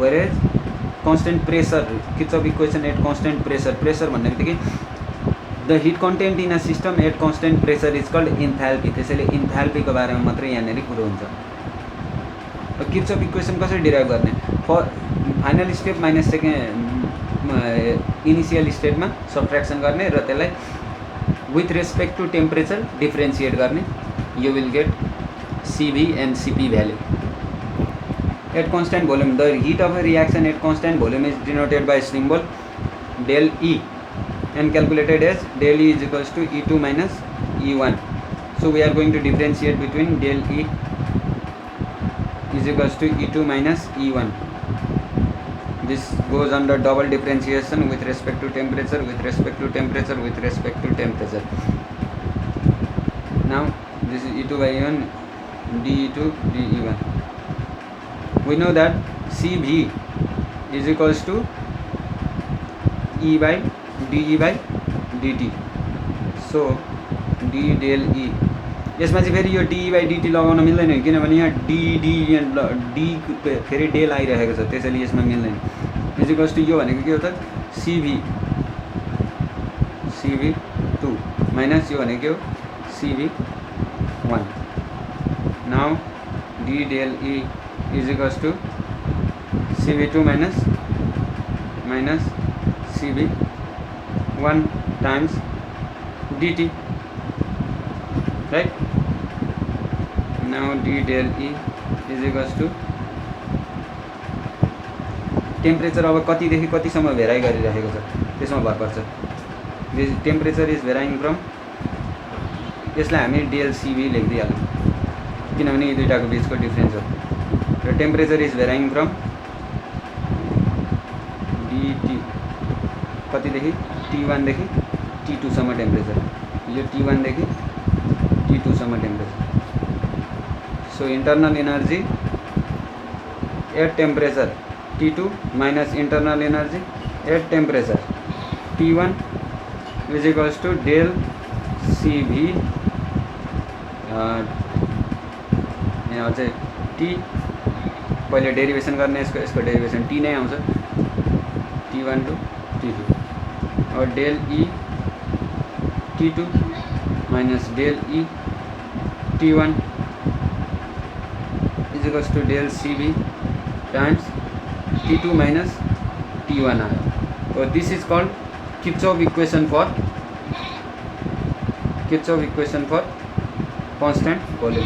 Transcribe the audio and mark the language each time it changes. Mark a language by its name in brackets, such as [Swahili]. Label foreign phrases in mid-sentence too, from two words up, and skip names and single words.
[English] whereas constant pressure, Kirchhoff equation at constant pressure [Nepali] भन्ने बित्तिकै [English] the heat content in a system at constant pressure is called enthalpy. [Nepali] त्यसैले इन्थाल्पीको बारेमा मात्रै यहाँनिर कुरो हुन्छ। [English] Kirchhoff equation [Nepali] कसरी डिराइभ गर्ने, [English] final step minus second initial stateमा subtraction [Nepali] गर्ने र त्यसलाई [English] with respect to temperature differentiate गर्ने, you will get CV and CP value. At constant volume, the heat of a reaction at constant volume is denoted by symbol del E and calculated as del E is equals to E2 minus E1. So we are going to differentiate between del E is equals to E2 minus E1. This goes under double differentiation with respect to temperature, with respect to temperature, with respect to temperature. Now this is E2 by E1, dE2 dE1. We know that CV is equals to E by dE by dt. So d del E, [Nepali] यसमा चाहिँ फेरि यो [English] dE by dt [Nepali] लगाउन मिल्दैन किनभने यहाँ d फेरि डेल आइरहेको छ, त्यसैले यसमा मिल्दैन। [English] is equals to [Nepali] यो भनेको के हो त, CV2 माइनस यो भनेको के हो, CV1। [English] नाउ d del E is equals to CV2 minus minus CB 1 times dt, right? Now d del E is equals to [Nepali] टेम्परेचर अब कतिदेखि कतिसम्म भेराइ गरिरहेको छ त्यसमा भर पर्छ। [English] this temperature is varying from, [Nepali] यसलाई हामी डेलसिबी लेखिदिइहालौँ किनभने यी दुईटाको बिचको डिफ्रेन्स हो। र [English] temperature is varying from dT [Nepali] कतिदेखि T1 देखि T2 सम्म टेम्परेचर, यो T1 देखि T2 सम्म टेम्परेचर। [English] so internal energy at temperature T2 minus internal energy at temperature T1 is equals to del CV [Nepali] यहाँ चाहिँ T पहिले डेरिवेसन गर्ने, यसको डेरिवेसन T नै आउँछ, [English] T1 to T2 और डेल E T2 minus डेल E T1 is equals to del CV times T2 minus T1 आयो। So this is called Kirchhoff equation for constant volume.